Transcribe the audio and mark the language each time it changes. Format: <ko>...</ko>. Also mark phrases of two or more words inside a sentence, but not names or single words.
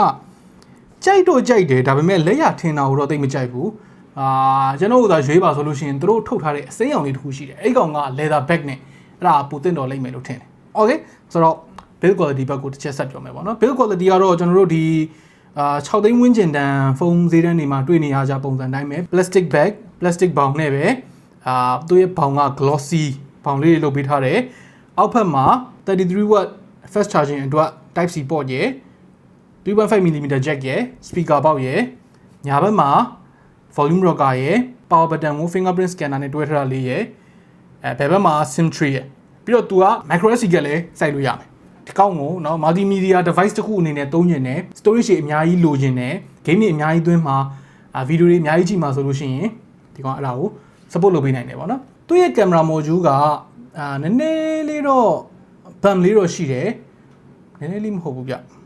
<my>ကြိုက်တယ်ဒါပေမဲ့လက်ရထင်တာကိုတော့သိမကြိုက်ဘူးကျွန်တော်တို့သာရွေးပါဆိုလို့ရှိရင်သူတို့ထုတ်ထားတဲ့အစိမ်းရောင်လေးတစ်ခုရှိတယ်အဲ့ကောင်က</my> <en>leather bag</en> <my>နဲ့အဲ့ဒါပိုတင်တော်လိမ့်မယ်လို့ထင်တယ် okay ဆိုတော့</my> <en>build quality</en> <my>ဘက်ကိုတစ်ချက် ဆက်ပြောမယ်ပေါ့နော်</my> <en>build quality</en> <my>ကတော့ကျွန်တော်တို့ဒီ6သိန်းဝန်းကျင်တန်ဖုန်းဈေးတန်းတွေမှာတွေ့နေရကြပုံစံတိုင်းပဲ</my> <en>plastic bag plastic</en> <my>ဘောင်နဲ့ပဲသူ့ရဲ့ဘောင်က glossy ဘော င်လေးတွေလုပ်ပေးထားတယ်အောက်ဖက်မှာ</my> <en>33 watt fast charging</en> <my>အတွက်</my> <en>type C port</en> <my>ရယ်</my> <en>3.5mm jack</en> <my>ရယ် speaker ပေါက်ရယ်ညာဘက်မှာ</my> <en>volume rocker</en> <my>ရယ် power button ကို</my> <en>fingerprint scanner</en> <my>နဲ့တွဲထားတာလေးရယ်ဘယ်ဘက်မှာ</my> <en>sim tray</en> <my>ရယ်ပြီးတော့သူက</my> <en>micro SD</en> <my>ကလည်းစိုက်လို့ရမယ်ဒီကောင်းကိုเนาะ</my> <en>multimedia device</en> <my>တစ်ခုအနေနဲ့သုံးကျင်တယ် storage တွေအများကြီးလိုချင်တယ် game တွေအများကြီးသွင်းမှာဗီဒီယိုတွေအများကြီးကြည့်မှာဆိုလို့ရှိရင်ဒီကောင်အဲ့ဒါကို support လုပ်ပေးနိုင်တယ်ပေါ့နော်သူ့ရဲ့</my> <en>camera module</en> <my>ကနည်းနည်းလေးတော့ bump လေးတော့ရှိတယ်နည်းနည်းလေးမဟုတ်ဘူးဗျ</my>